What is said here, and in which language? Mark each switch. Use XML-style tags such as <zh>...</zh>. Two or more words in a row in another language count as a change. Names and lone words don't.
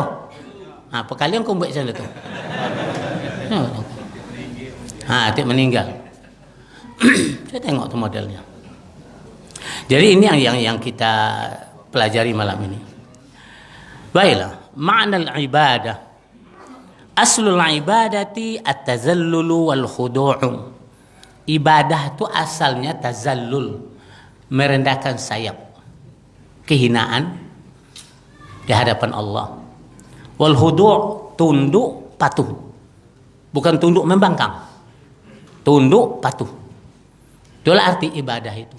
<ms>Perkalian kau buat macam tu. Adik meninggal. Saya tengok tu modelnya. Jadi ini yang kita pelajari malam ini. Baiklah, makna ibadah.</ms> <ar>أصل العبادة التذلل والخضوع.</ar> <ms>Ibadah itu asalnya tazallul, merendahkan sayap, kehinaan di hadapan Allah.</ms> <ar>والخضوع',</ar> <ms>tunduk patuh. Bukan tunduk membangkang. Tunduk patuh. Itulah arti ibadah itu.</ms>